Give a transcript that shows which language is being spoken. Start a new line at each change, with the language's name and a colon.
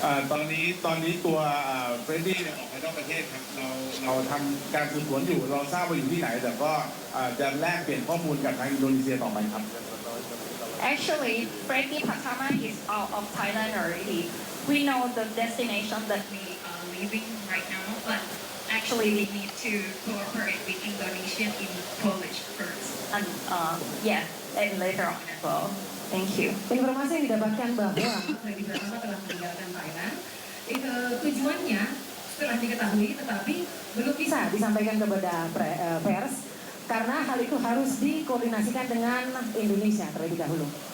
Thai: ตอนนี้ตัวเฟรดดี้ออกไปนอกประเทศครับเราทำการสืบสวนอยู่เราทราบว่าอยู่ที่ไหนแต่ก็จะแลกเปลี่ยนข้อมูลกับทางอินโดนีเซียต่อไปครับ
English: Actually, Freddy Pratama is out of Thailand already. We know the destination that we are leaving right now, but actually we need to cooperate with Indonesia in Polish first, and and later on as well. Thank you.
Indonesian: Informasi yang didapatkan bahwa Freddy Pratama telah meninggalkan Thailand. Tujuannya setelah diketahui, tetapi belum bisa disampaikan kepada pers karena hal itu harus dikoordinasikan dengan Indonesia terlebih dahulu.